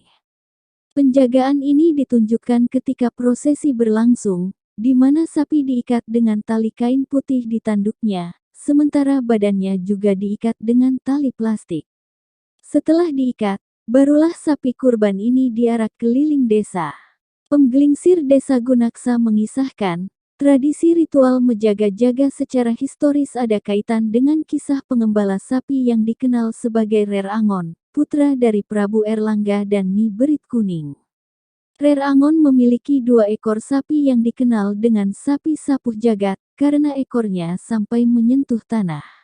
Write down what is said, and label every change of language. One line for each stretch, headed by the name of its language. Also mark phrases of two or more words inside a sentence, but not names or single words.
Indonesian: Penjagaan ini ditunjukkan ketika prosesi berlangsung, di mana sapi diikat dengan tali kain putih di tanduknya, sementara badannya juga diikat dengan tali plastik. Setelah diikat, barulah sapi kurban ini diarak keliling desa. Penglingsir Desa Gunaksa mengisahkan, tradisi ritual menjaga-jaga secara historis ada kaitan dengan kisah pengembala sapi yang dikenal sebagai Rer Angon, putra dari Prabu Erlangga dan Nyi Berit Kuning. Rer Angon memiliki 2 ekor sapi yang dikenal dengan sapi sapuh jagat, karena ekornya sampai menyentuh tanah.